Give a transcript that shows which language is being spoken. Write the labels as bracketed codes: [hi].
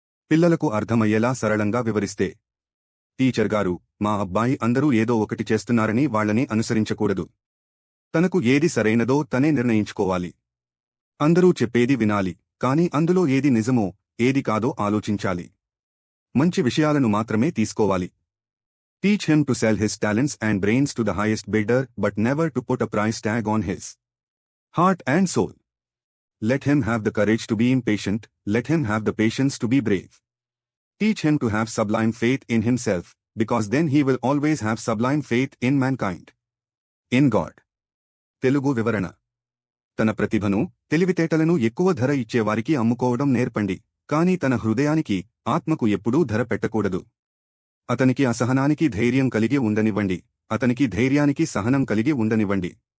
[te] పిల్లలకు అర్థమయ్యేలా సరళంగా వివరిస్తే. టీచర్ గారు, మా అబ్బాయి అందరూ ఏదో ఒకటి చేస్తున్నారని వాళ్లని అనుసరించకూడదు. తనకు ఏది సరైనదో తనే నిర్ణయించుకోవాలి. అందరూ చెప్పేది వినాలి, కాని అందులో ఏది నిజమో, ఏది కాదో ఆలోచించాలి. మంచి విషయాలను మాత్రమే తీసుకోవాలి. [en] Teach him to sell his talents and brains to the highest bidder, but never to put a price tag on his heart and soul. Let him have the courage to be impatient, let him have the patience to be brave. Teach him to have sublime faith in himself, because then he will always have sublime faith in mankind. In God. [te] Telugu వివరణ. తన ప్రతిభను, తెలివితేటలను ఎక్కువ ధర ఇచ్చేవారికి అమ్ముకోవడం నేర్పండి, కాని తన హృదయానికి, ఆత్మకు ఎప్పుడూ ధర పెట్టకూడదు. అతనికి అసహనానికి ధైర్యం కలిగి ఉండనివ్వండి, అతనికి ధైర్యానికి సహనం కలిగి ఉండనివ్వండి.